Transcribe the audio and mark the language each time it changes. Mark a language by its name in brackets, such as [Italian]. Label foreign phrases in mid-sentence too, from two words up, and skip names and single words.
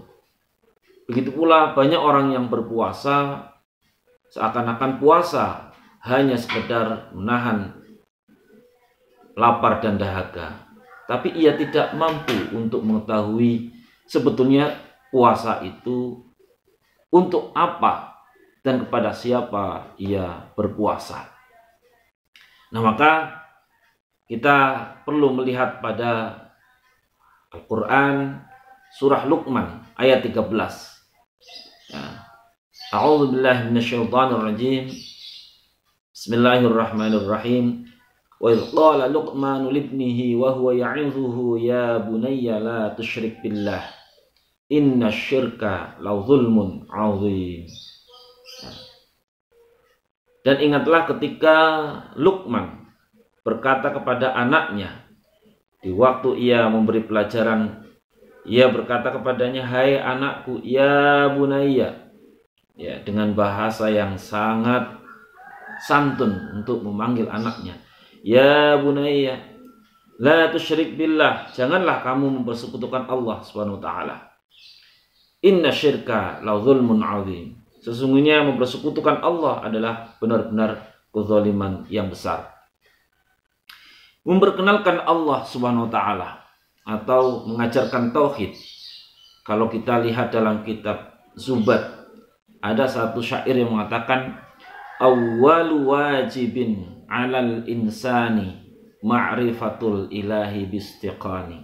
[Indonesian] Begitu pula banyak orang yang berpuasa seakan-akan puasa hanya sekedar menahan lapar dan dahaga, tapi ia tidak mampu untuk mengetahui sebetulnya puasa itu untuk apa dan kepada siapa ia berpuasa. Nah, maka kita perlu melihat pada Al-Quran surah Luqman ayat 13. [Arabic] أعوذ بالله من الشيطان الرجيم. بسم الله الرحمن الرحيم. وإذ قال لقمان لابنه وهو يعظه يا بني لا تشرك بالله إن الشرك لظلم عظيم. [Indonesian] Dan ingatlah ketika Luqman berkata kepada anaknya di waktu ia memberi pelajaran, ia berkata kepadanya, hai anakku, [Arabic] يا بني, [Indonesian] ya, dengan bahasa yang sangat santun untuk memanggil anaknya. [Arabic] يا بني لا تشرك بالله, [Indonesian] janganlah kamu mempersekutukan Allah [Arabic] سبحانه وتعالى. إن الشرك لظلم عظيم. [Indonesian] Sesungguhnya mempersekutukan Allah adalah benar-benar kezaliman yang besar. Memperkenalkan Allah [Arabic] سبحانه وتعالى [Indonesian] atau mengajarkan tauhid. Kalau kita lihat dalam kitab Zubat, ada satu syair yang mengatakan [Arabic] أول واجب على الإنسان معرفة الإله باستيقان.